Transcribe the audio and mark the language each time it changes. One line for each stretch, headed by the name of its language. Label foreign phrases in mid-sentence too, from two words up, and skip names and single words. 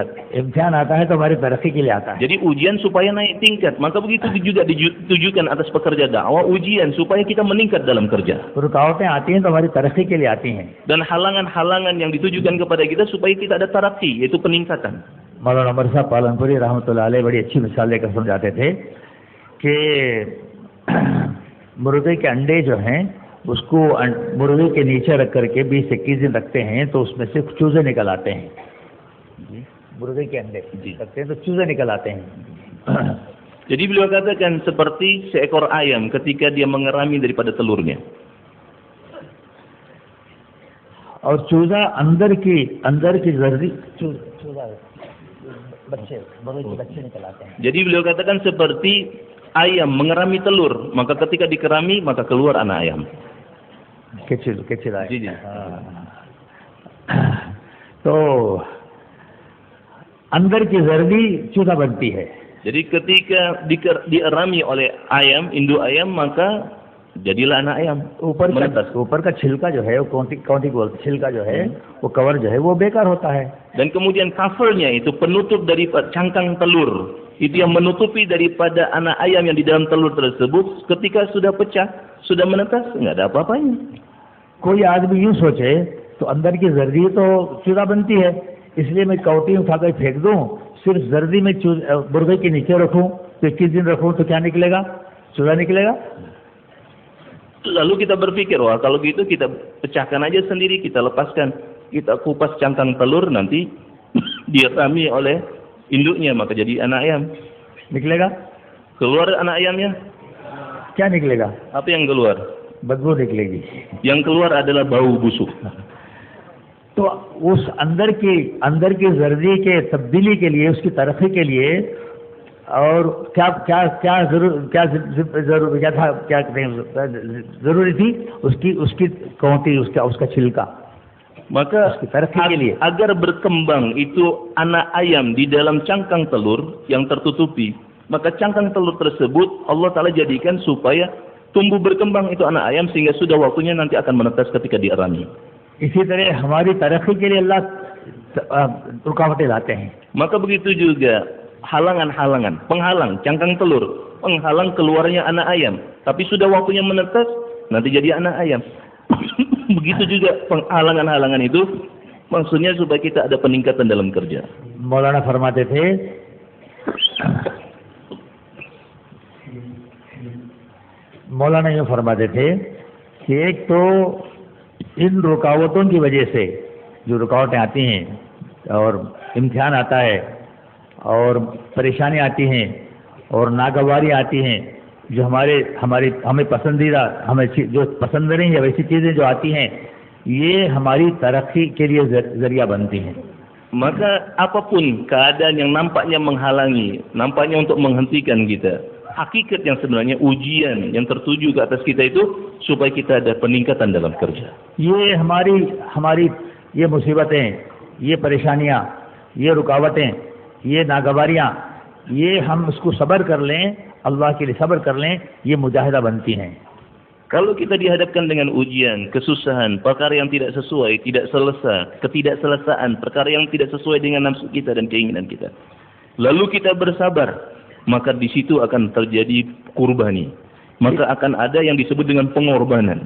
Hindi: इम्तिहान आता है तो हमारी तरक्की के लिए आता है.
Indonesian: Jadi ujian supaya naik tingkat. Maka begitu juga ditujukan atas pekerja dakwah, ujian supaya kita meningkat dalam kerja.
Hindi: रुकावटें आती हैं तो हमारी तरक्की के लिए आती हैं.
Indonesian: Dan halangan-halangan yang ditujukan kepada kita supaya kita ada tarakki, yaitu peningkatan.
Hindi: मौलाना उमर साहब पालनपुरी
Arabic: رحمة الله عليه
Hindi: बड़ी अच्छी मिसाल लेकर समझाते थे कि मुर्गे के अंडे जो हैं उसको मुर्गे के नीचे रख करके 20-21 दिन रखते हैं तो उसमें से चूजे निकल आते हैं. मुर्गे के अंडे रखते हैं तो चूजे निकल आते हैं.
Indonesian: Jadi beliau katakan seperti seekor ayam ketika dia mengerami daripada telurnya.
Hindi: और चूजा अंदर की जर्दी चूजा बच्चे मुर्गे के बच्चे निकल आते हैं.
Indonesian: Jadi beliau katakan seperti ayam mengerami telur, maka ketika dikerami maka keluar anak ayam.
Hindi: kecil आए. जी. तो अंदर की जर्दी चूजा बनती है.
Indonesian: Jadi ketika dierami oleh ayam, induk ayam, maka jadilah anak ayam.
Hindi: ऊपर का छिलका जो है वो कौन बोलते छिलका जो है वो कवर जो है वो बेकार होता है.
Indonesian: Dan kemudian covernya itu penutup daripada cangkang telur. Itu yang menutupi daripada anak ayam yang di dalam telur tersebut. Ketika sudah pecah, sudah menetas, nggak ada apa-apanya.
Hindi: कोई आदमी यूं सोचे तो अंदर की जर्दी तो चूजा बनती है, इसलिए मैं कौटी उठाकर फेंक दूं, सिर्फ जर्दी में मुर्गे के नीचे रखूं तो 21 दिन रखूं तो क्या निकलेगा? चूजा निकलेगा.
Indonesian: Lalu kita berpikir, wah kalau gitu kita pecahkan aja sendiri, kita lepaskan, kita kupas cangkang telur, nanti dirami oleh induknya, maka jadi anak ayam.
Hindi: निकलेगा?
Indonesian: Keluar anak ayamnya,
Hindi: क्या निकलेगा?
Indonesian: apa yang keluar?
Hindi: बदबू निकलेगी.
Indonesian: Yang keluar adalah bau busuk.
Hindi: तो उस अंदर की जर्दी के तब्दीली के लिए, उसकी तरक्की के लिए और जरूरी थी उसकी कौटी, उसका छिलका.
Indonesian: Maka agar berkembang itu anak ayam di dalam cangkang telur yang tertutupi, maka cangkang telur tersebut
Arabic: الله تعالى
Indonesian: jadikan supaya tumbuh berkembang itu anak ayam sehingga sudah waktunya nanti akan menetas ketika dierami.
Hindi: इसी तरह हमारी तरक्की के लिए अल्लाह रुकावटें लाते हैं.
Indonesian: Maka begitu juga halangan-halangan, penghalang cangkang telur, penghalang keluarnya anak ayam. Tapi sudah waktunya menetas, nanti jadi anak ayam. Begitu juga penghalangan-halangan itu, maksudnya supaya kita ada peningkatan dalam kerja.
Hindi: मौलाना फरमाते थे मौलाना यूँ फरमाते थे कि एक तो इन रुकावटों की वजह से जो रुकावटें आती हैं और इम्तिहान आता है और परेशानी आती हैं और नागवारी आती हैं, जो हमें पसंदीदा, हमें जो पसंद नहीं है वैसी चीज़ें जो आती हैं, ये हमारी तरक्की के लिए जरिया बनती हैं.
Indonesian: Maka apapun keadaan yang nampaknya menghalangi, nampaknya untuk menghentikan kita, hakikat yang sebenarnya ujian yang tertuju ke atas kita itu supaya kita ada peningkatan dalam kerja.
Hindi: ये हमारी ये मुसीबतें, ये परेशानियाँ, ये रुकावटें, ये नागवारियाँ, ये हम उसको सब्र कर लें, अल्लाह के लिए सब्र कर लें, ये मुजाहिदा बनती हैं.
Indonesian: Kalau kita dihadapkan dengan ujian, kesusahan, perkara yang tidak sesuai, tidak selesai, ketidakselesaan, perkara yang tidak sesuai dengan nafsu kita dan keinginan kita, lalu kita bersabar, maka di situ akan terjadi kurbani. Maka akan ada yang disebut dengan pengorbanan.